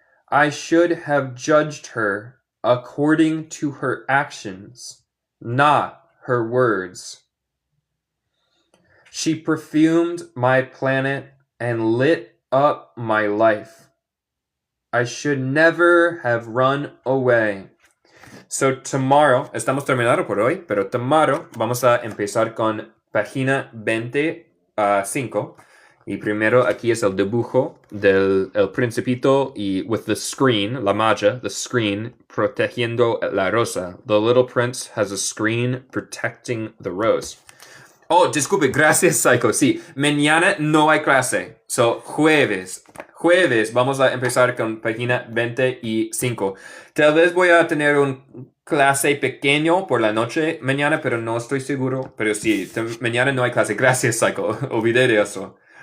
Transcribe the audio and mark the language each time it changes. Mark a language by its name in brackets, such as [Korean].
[English] I should have judged her according to her actions, not her words. She perfumed my planet and lit up my life. I should never have run away. So tomorrow, [Spanish] estamos terminando por hoy, pero tomorrow vamos a empezar con página 25. Y primero aquí es el dibujo del el principito y [English] with the screen, [Spanish] la malla, the screen, protegiendo la rosa. [English] The little prince has a screen protecting the rose. [Spanish] Oh, disculpe, gracias, Psycho. Sí, mañana no hay clase. So, jueves vamos a empezar con página 25. Tal vez voy a tener un clase pequeño por la noche mañana, pero no estoy seguro. Pero sí, mañana no hay clase. Gracias, Psycho. Olvidé de eso.